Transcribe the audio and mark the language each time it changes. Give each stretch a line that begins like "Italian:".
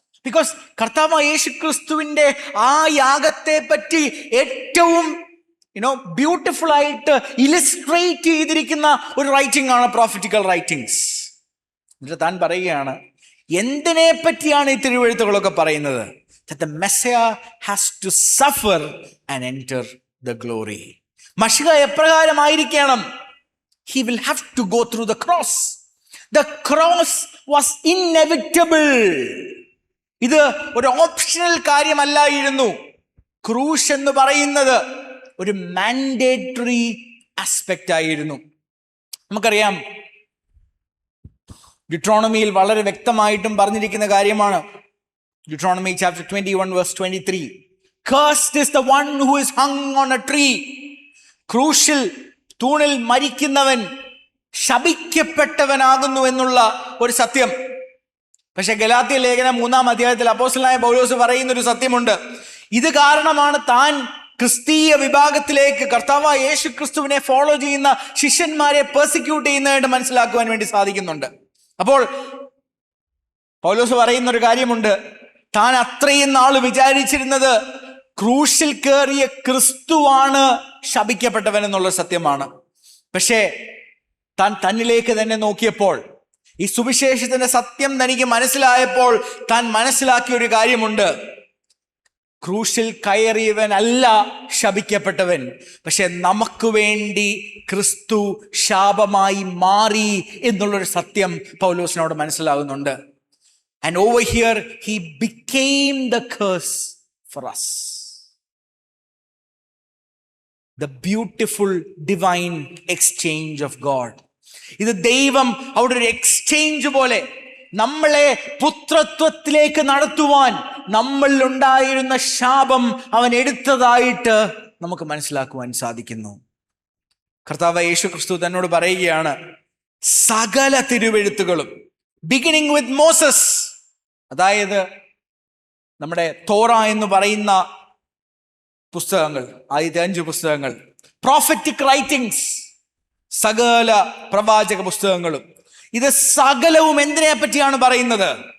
Malayalam: Because കർത്താവായ യേശു ക്രിസ്തുവിന്റെ ആ യാഗത്തെ പറ്റി ഏറ്റവും ബ്യൂട്ടിഫുൾ ആയിട്ട് ഇലിസ്ട്രേറ്റ് ചെയ്തിരിക്കുന്ന ഒരു റൈറ്റിംഗ് ആണ് പ്രോഫറ്റിക്കൽ റൈറ്റിംഗ്സ്. എന്നിട്ട് താൻ പറയുകയാണ്, എന്തിനെ പറ്റിയാണ് ഈ തിരുവെഴുത്തുകളൊക്കെ പറയുന്നത്?
English: That the Messiah has to suffer and enter the glory.
Malayalam: മശിഹ എപ്രകാരമായിരിക്കണം?
English: He will have to go through the cross. The cross was inevitable.
Malayalam: ഇത് ഒരു ഓപ്ഷണൽ കാര്യമല്ലായിരുന്നു. ക്രൂശ് എന്ന് പറയുന്നത് ഒരു മാൻഡേറ്ററി ആസ്പെക്റ്റ് ആയിരുന്നു. നമുക്കറിയാം, ഡിട്രോണമിയിൽ വളരെ വ്യക്തമായിട്ടും പറഞ്ഞിരിക്കുന്ന കാര്യമാണ്.
English: Deuteronomy chapter 21 verse 23. Cursed is the one who is hung on a tree.
Malayalam: ക്രൂശിൽ തൂണിൽ മരിക്കുന്നവൻ ശപിക്കപ്പെട്ടവനാകുന്നു എന്നുള്ള ഒരു സത്യം. പക്ഷെ ഗലാത്യ ലേഖനം 3-ാം അധ്യായത്തിൽ അപ്പോസ്തലനായ പൗലോസ് പറയുന്ന ഒരു സത്യമുണ്ട്. ഇത് കാരണമാണ് താൻ ക്രിസ്തീയ വിഭാഗത്തിലേക്ക് കർത്താവായ യേശു ക്രിസ്തുവിനെ ഫോളോ ചെയ്യുന്ന ശിഷ്യന്മാരെ പെർസിക്യൂട്ട് ചെയ്യുന്നതായിട്ട് മനസ്സിലാക്കുവാൻ വേണ്ടി സാധിക്കുന്നുണ്ട്. അപ്പോൾ പൗലോസ് പറയുന്ന ഒരു കാര്യമുണ്ട്, താൻ അത്രയും നാൾ വിചാരിച്ചിരുന്നത് ക്രൂശിൽ കയറിയ ക്രിസ്തുവാണ് ശപിക്കപ്പെട്ടവൻ എന്നുള്ള സത്യമാണ്. പക്ഷേ താൻ തന്നിലേക്ക് തന്നെ നോക്കിയപ്പോൾ, ഈ സുവിശേഷത്തിന്റെ സത്യം തനിക്ക് മനസ്സിലായപ്പോൾ താൻ മനസ്സിലാക്കിയ ഒരു കാര്യമുണ്ട്, ക്രൂശിൽ കയറിയവനല്ല ശപിക്കപ്പെട്ടവൻ, പക്ഷെ നമുക്ക് വേണ്ടി ക്രിസ്തു ശാപമായി മാറി എന്നുള്ളൊരു സത്യം പൗലോസിനോട് മനസ്സിലാകുന്നുണ്ട്.
English: And over here he became the curse for us. The beautiful divine exchange of God.
Malayalam: ഇത് ദൈവം അവിടെ ഒരു എക്സ്ചേഞ്ച് പോലെ നമ്മളെ പുത്രത്വത്തിലേക്ക് നടത്തുവാൻ നമ്മളിൽ ഉണ്ടായിരുന്ന ശാപം അവൻ എടുത്തതായിട്ട് നമുക്ക് മനസ്സിലാക്കുവാൻ സാധിക്കുന്നു. കർത്താവ് യേശു ക്രിസ്തു തന്നോട് പറയുകയാണ്, സകല തിരുവെഴുത്തുകളും
English: beginning with Moses,
Malayalam: അതായത് നമ്മുടെ തോറ എന്ന് പറയുന്ന പുസ്തകങ്ങൾ, ആദ്യത്തെ 5 പുസ്തകങ്ങൾ, പ്രോഫറ്റിക് റൈറ്റിംഗ്സ്, സകല പ്രവാചക പുസ്തകങ്ങളും, ഇത് സകലവും എന്തിനെ പറ്റിയാണ് പറയുന്നത്?